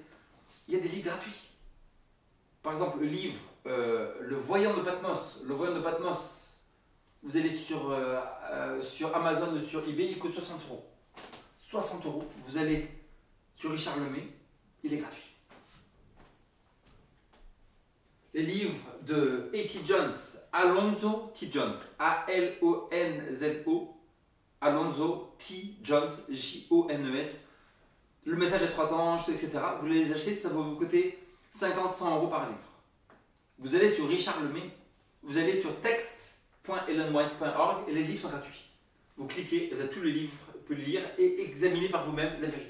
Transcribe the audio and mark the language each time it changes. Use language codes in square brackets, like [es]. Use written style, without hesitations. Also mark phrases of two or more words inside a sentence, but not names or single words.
[fr] Il y a des livres gratuits. Par exemple, le livre Le Voyant de Patmos. Le Voyant de Patmos. Vous allez sur Amazon ou sur eBay, il coûte 60 €. 60 €. Vous allez sur Richard Lemay, il est gratuit. Les livres de A.T. Jones, Alonzo T. Jones, A-L-O-N-Z-O, Alonzo T. Jones, J-O-N-E-S. Le message des 3 anges, etc. Vous les achetez, ça va vous coûter 50-100 € par livre. Vous allez sur Richard Lemay, vous allez sur text.ellenwhite.org et les livres sont gratuits. Vous cliquez, vous avez tous les livres, vous pouvez lire et examiner par vous-même la vérité.